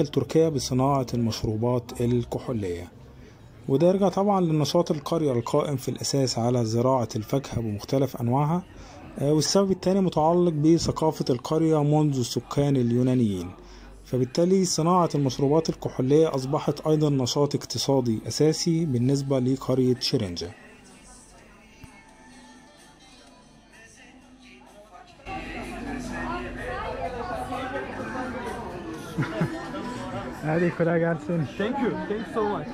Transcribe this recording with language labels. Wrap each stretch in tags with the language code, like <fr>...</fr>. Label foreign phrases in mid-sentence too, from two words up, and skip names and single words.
<ar>تركيا بصناعة المشروبات الكحولية، وده يرجع طبعا لنشاط القرية القائم في الاساس على زراعة الفاكهة بمختلف انواعها، والسبب التاني متعلق بثقافة القرية منذ السكان اليونانيين، فبالتالي صناعة المشروبات الكحولية اصبحت ايضا نشاط اقتصادي اساسي بالنسبة لقرية شرنجة.</ar> <tr>Hadi kolay gelsin.</tr> <en>Thank you so much.</en>